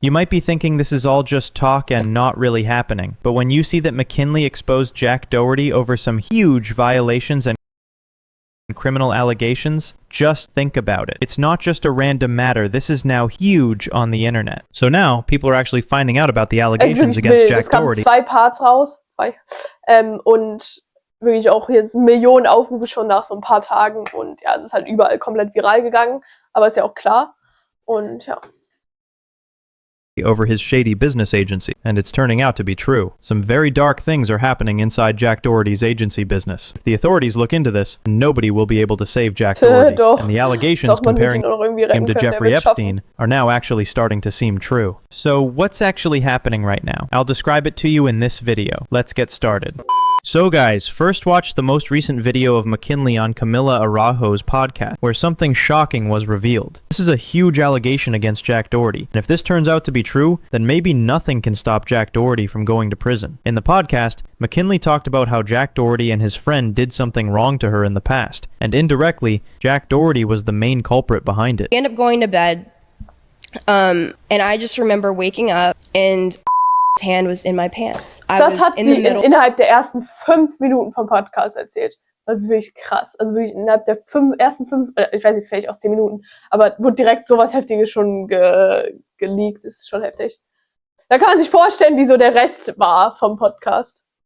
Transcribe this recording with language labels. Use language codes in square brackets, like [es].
[en] You might be thinking this is all just talk and not really happening, but when you see that McKinley exposed Jack Doherty over some huge violations and criminal allegations, just think about it. It's not just a random matter. This is now huge on the internet. So now people are actually finding out about the allegations against Jack Doherty. [de] Es kamen 2 Parts raus, und wirklich auch jetzt Millionen Aufrufe schon nach so ein paar Tagen und ja, es ist halt überall komplett viral gegangen, aber ist ja auch klar und ja. [en] Over his shady business agency, and it's turning out to be true. Some very dark things are happening inside Jack Doherty's agency business. If the authorities look into this, nobody will be able to save Jack Doherty, and the allegations comparing him to Jeffrey Epstein are now actually starting to seem true. So what's actually happening right now? I'll describe it to you in this video. Let's get started. So guys, first watch the most recent video of McKinley on Camila Araujo's podcast, where something shocking was revealed. This is a huge allegation against Jack Doherty, and if this turns out to be true, then maybe nothing can stop Jack Doherty from going to prison. In the podcast, McKinley talked about how Jack Doherty and his friend did something wrong to her in the past, and indirectly, Jack Doherty was the main culprit behind it. I ended up going to bed, and I just remember waking up and hand was in my pants. [de] Das hat sie innerhalb der ersten 5 Minuten vom Podcast erzählt. Das ist wirklich krass. Also wirklich innerhalb der ersten 5, ich weiß nicht, vielleicht auch 10 Minuten, aber wurde direkt sowas Heftiges schon geleakt. Das ist schon heftig. Da kann man sich vorstellen, wie so der Rest war vom Podcast.